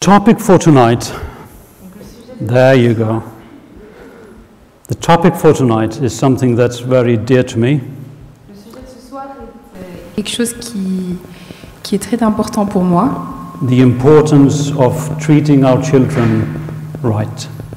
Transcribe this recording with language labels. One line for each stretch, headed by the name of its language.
English: topic for tonight, there you go. The topic for tonight is something that's very dear to me.
French: Le sujet de ce soir est quelque chose qui est très important pour moi.
English: The importance of treating our children right.